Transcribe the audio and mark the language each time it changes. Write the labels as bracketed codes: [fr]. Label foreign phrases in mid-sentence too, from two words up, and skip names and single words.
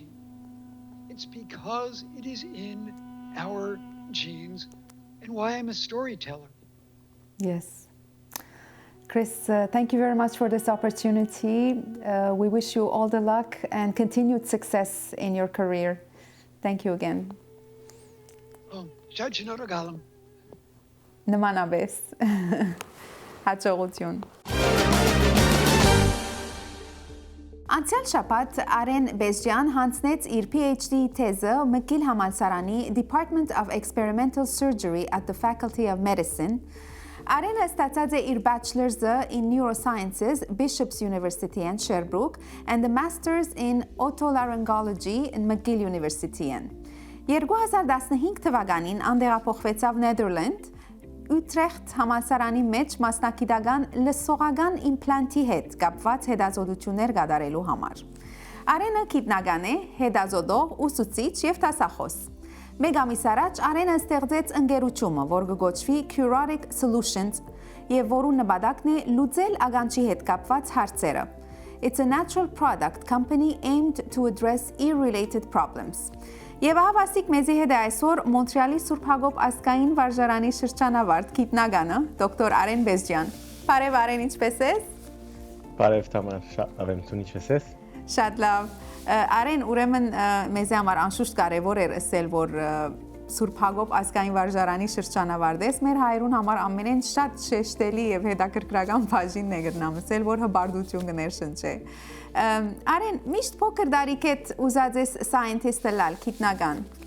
[en] It's because it is in our genes and why I'm a storyteller. Yes. Chris, thank you very much for this opportunity. We wish you all the luck and continued success in your career. Thank you again. [hy] Շնորհակալ եմ. Նմանապես։ Հաջողություն։ Անցյալ շաբաթ Aren Bezdjian հանձնեց իր PhD թեզը McGill համալսարանի [en] Department of Experimental Surgery at the Faculty of Medicine. Aren [hy] ստացած է իր [en] bachelor's in Neurosciences, Bishop's University in Sherbrooke, and the master's in Otolaryngology in McGill University. [hy] 2015 թվականին անդեղափոխվեցավ Netherland, Utrecht համալսարանի մեջ մասնակիտական լսողական իմպլանտի հետ կապված հետազոտություններ կատարելու համար։ Արենը գիտնական է, հետազոտող, ուսուցիչ եւ դասախոս։ Մեկ ամիս առաջ Արենը ստեղծեց ընկերությունը, որ կոչվի Curotic Solutions, եւ որու նպատակն է լուծել ականջի հետ կապված հարցերը։ [en] It's a natural product company aimed to address ear-related problems. [hy] Եվ հավասիկ մեզի հետ է այսօր Մոնտրեալի Սուրբ Հակոբ ազգային վարժարանի շրջանավարտ գիտնականը դոկտոր Aren Bezdjian։ Բարև Aren, ինչպե՞ս ես։ Բարև Թամար, շատ լավ եմ, դու ինչպես ես։ Շատ լավ։ Aren, ուրեմն մեզի համար անշուշտ կարևոր էր ասել, որ Սուրբ Հակոբ ազգային վարժարանի շրջանավարտ ես, մեր հայրուն համար ամենեն շատ շեշտելի եւ հետաքրքրական բաժինն է գրնամսել, որ հբարդություն կներշնչի։ Aren, միշտ փոքր դարիքետ ուզած ես scientist-ը լալ, գիտնական։